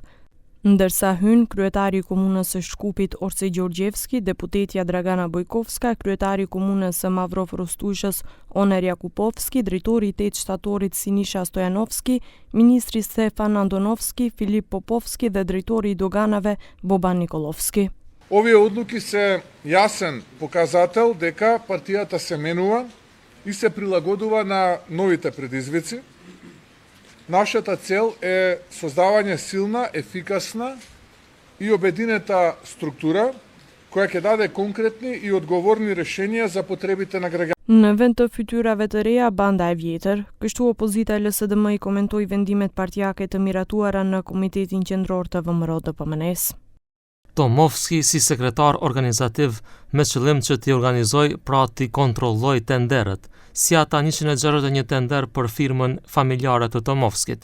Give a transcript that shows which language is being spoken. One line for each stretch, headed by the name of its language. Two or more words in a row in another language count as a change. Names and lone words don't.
Albanian: Ndërsa hyn kryetari i komunës së Shkupit Orsi Gjorgjevski, deputetja Dragana Bojkovska, kryetari i komunës së Mavrov Rostushës Oner Jakupovski, drejtori i 8 shtatorit Sinisha Stojanovski, ministri Stefan Andonovski, Filip Popovski dhe drejtori i doganave Boban Nikolovski.
Macedonian: Овие одлуки се јасен показател дека партијата се менува и се прилагодува на новите предизвици. Нашата цел е создавање силна, ефикасна и обединета структура која ќе даде конкретни и одговорни решенија за потребите на граѓаните.
Albanian: Në vend të fytyrave të reja, banda e vjetër, kështu opozita e LSDM i komentoi vendimet partijake të miratuara në Komitetin Qendror të VMRO-DPMNE-s. Tomovski si sekretar organizativ me qëllim që t'i organizoj, pra t'i kontrolloj tenderët, si ata 161 tender për firmën familjare të Tomovskit.